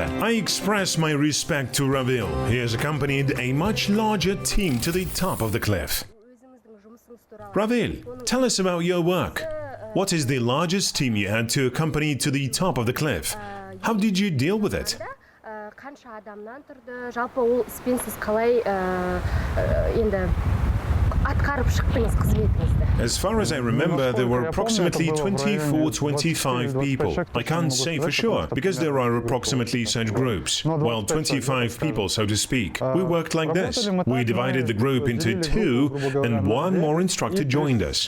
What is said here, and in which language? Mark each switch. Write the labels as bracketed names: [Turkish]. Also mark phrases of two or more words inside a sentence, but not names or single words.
[English] I express my respect to Ravil. He has accompanied a much larger team to the top of the cliff. Ravil, tell us about your work. What is the largest team you had to accompany to the top of the cliff? How did you deal with it? [Kazakh] қанша адамнан тұрды, жалпы ол іспен сіз қалай енді атқарып шықтыңыз қызметіңізді? [English] As far as I remember, there were approximately 24-25 people. I can't say for sure, because there are approximately such groups. Well, 25 people, so to speak. We worked like this. We divided the group into two, and one more instructor joined us.